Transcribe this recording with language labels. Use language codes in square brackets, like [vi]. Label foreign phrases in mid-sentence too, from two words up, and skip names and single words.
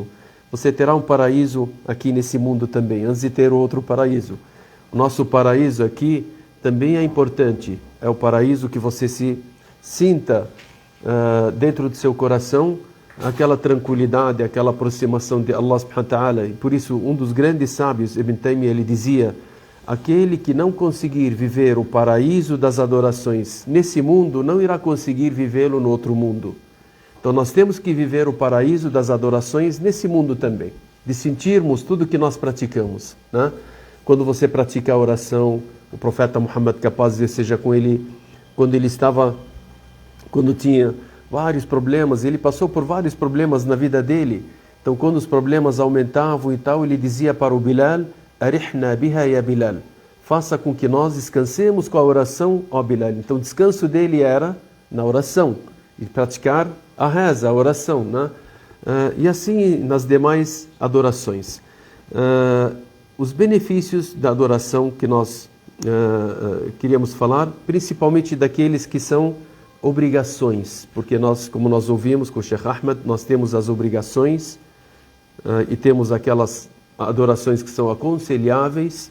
[pt] Você terá um paraíso aqui nesse mundo também, antes de ter outro paraíso. O nosso paraíso aqui também é importante. É o paraíso que você se sinta dentro do seu coração aquela tranquilidade, aquela aproximação de [ar] الله سبحانه وتعالى. [pt] E por isso um dos grandes sábios, Ibn Taymiyyah, ele dizia: aquele que não conseguir viver o paraíso das adorações nesse mundo, não irá conseguir vivê-lo no outro mundo. Então nós temos que viver o paraíso das adorações nesse mundo também, de sentirmos tudo que nós praticamos, né? Quando você pratica a oração, o profeta Muhammad, que a paz de Deus seja com ele, quando tinha vários problemas, ele passou por vários problemas na vida dele. Então quando os problemas aumentavam e tal, ele dizia para o Bilal: [ar] أرحنا بها يا بلال, [pt] faça com que nós descansemos com a oração, ó Bilal. Então o descanso dele era na oração, e praticar a reza, a oração, né? E assim nas demais adorações. Os benefícios da adoração que nós queríamos falar, principalmente daqueles que são obrigações, porque nós, como nós ouvimos com o Sheikh Ahmed, nós temos as obrigações e temos aquelas adorações que são aconselháveis.